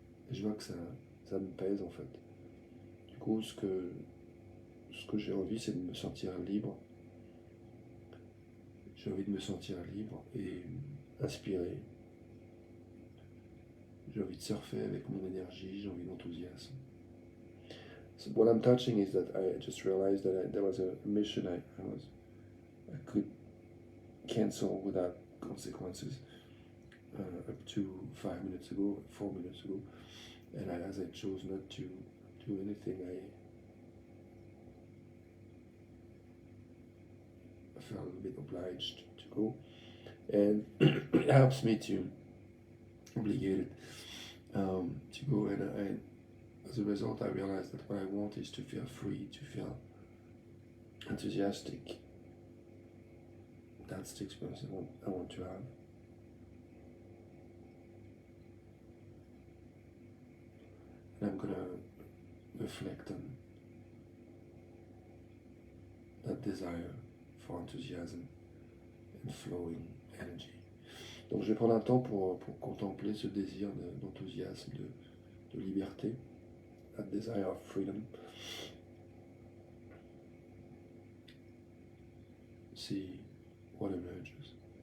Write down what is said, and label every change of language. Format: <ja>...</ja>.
<fr>Et je vois que ça me pèse en fait. Du coup, ce que j'ai envie, c'est de me sentir libre. J'ai envie de me sentir libre et inspiré. J'ai envie de surfer avec mon énergie, j'ai envie d'enthousiasme.</fr> <en>So what I'm touching is that I just realized that there was a mission I could cancel without consequences up to 5 minutes ago, 4 minutes ago, and as I chose not to do anything, I felt a bit obliged to go, and it helps me to obligated to go, and as a result I realized that what I want is to feel free, to feel enthusiastic. That's the experience I want to have. And I'm gonna reflect on that desire for enthusiasm and flowing energy.</en> <fr>Donc je vais prendre un temps pour contempler ce désir d'enthousiasme, de liberté,</fr> <en>that desire of freedom. See what emerges.</en>